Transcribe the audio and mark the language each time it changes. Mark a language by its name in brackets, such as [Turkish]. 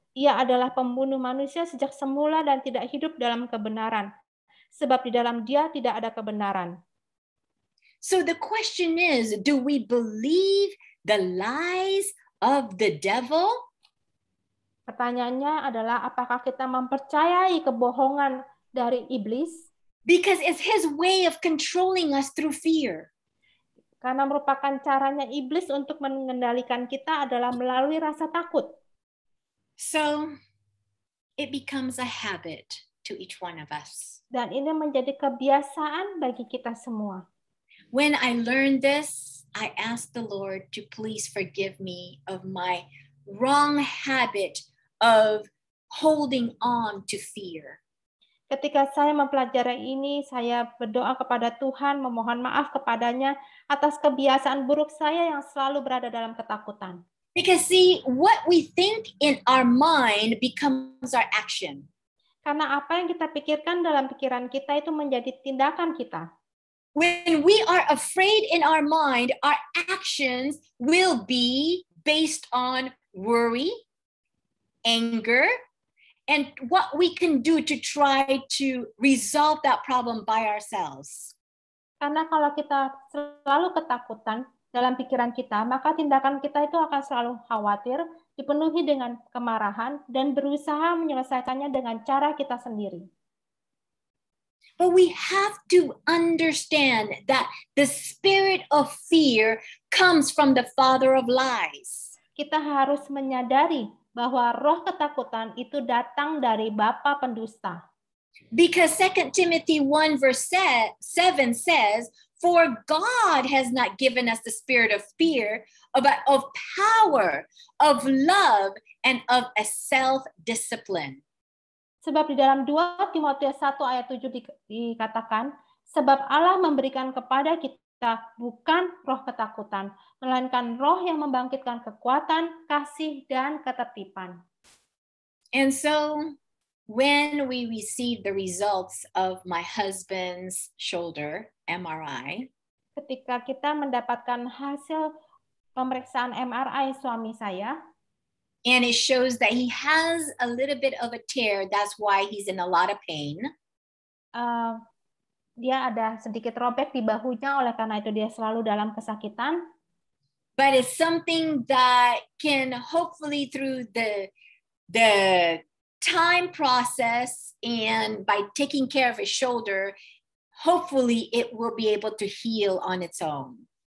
[Indonesian] Ia adalah pembunuh manusia sejak semula dan tidak hidup dalam kebenaran, sebab di dalam dia tidak ada kebenaran. [English] So the question is, do we believe the lies of the devil? [Indonesian] Pertanyaannya adalah, apakah kita mempercayai kebohongan dari iblis? [English] Because it's his way of controlling us through fear. [Indonesian] Karena merupakan caranya iblis untuk mengendalikan kita adalah melalui rasa takut. [English] So it becomes a habit to each one of us. [Indonesian] Dan ini menjadi kebiasaan bagi kita semua. [English] When I learned this, I asked the Lord to please forgive me of my wrong habit of holding on to fear. [Indonesian] Ketika saya mempelajari ini, saya berdoa kepada Tuhan, memohon maaf kepadanya atas kebiasaan buruk saya yang selalu berada dalam ketakutan. [English] Because see, what we think in our mind becomes our action. [Indonesian] Karena apa yang kita pikirkan dalam pikiran kita itu menjadi tindakan kita. [English] When we are afraid in our mind, our actions will be based on worry, anger, and what we can do to try to resolve that problem by ourselves. [Indonesian] Karena kalau kita selalu ketakutan dalam pikiran kita, maka tindakan kita itu akan selalu khawatir, dipenuhi dengan kemarahan, dan berusaha menyelesaikannya dengan cara kita sendiri. [English] But we have to understand that the spirit of fear comes from the father of lies. [Indonesian] Kita harus menyadari bahwa roh ketakutan itu datang dari bapa pendusta. [English] Because 2 Timothy 1 verse 7 says, "For God has not given us the spirit of fear, but of power, of love, and of a self-discipline." [Indonesian] Sebab di dalam 2 Timotius 1 ayat 7 dikatakan, sebab Allah memberikan kepada kita bukan roh ketakutan, melainkan roh yang membangkitkan kekuatan, kasih, dan ketertiban. [English] And so when we received the results of my husband's shoulder MRI, [Indonesian] ketika kita mendapatkan hasil pemeriksaan MRI suami saya, [English] and it shows that he has a little bit of a tear, that's why he's in a lot of pain. [Indonesian] Dia ada sedikit robek di bahunya, oleh karena itu dia selalu dalam kesakitan. [English] But it's something that can hopefully through the time process and by taking care of his shoulder, hopefully it will be able to heal on its own.